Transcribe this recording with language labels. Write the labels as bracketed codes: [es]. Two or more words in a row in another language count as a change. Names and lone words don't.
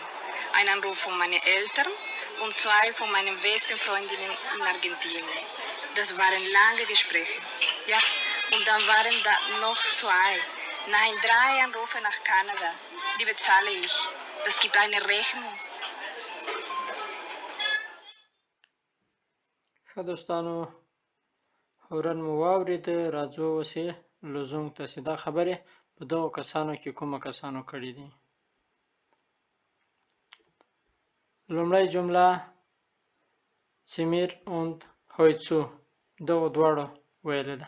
[de] Ein Anruf von meinen Eltern und 2 von meinen besten Freundinnen in Argentinien. Das waren lange Gespräche. Ja, und dann waren da noch 2. Nein, 3 Anrufe nach Kanada. Die bezahle ich. Das gibt eine Rechnung. [ps] ښه دوستانو هورن مو واورېده، راځو اوس یې لزونګ ته چې دا خبرې په دغو کسانو کې کومه کسانو کړي دي. لومړی جمله سیمیر und هویڅو دغو دواړو ویلې ده.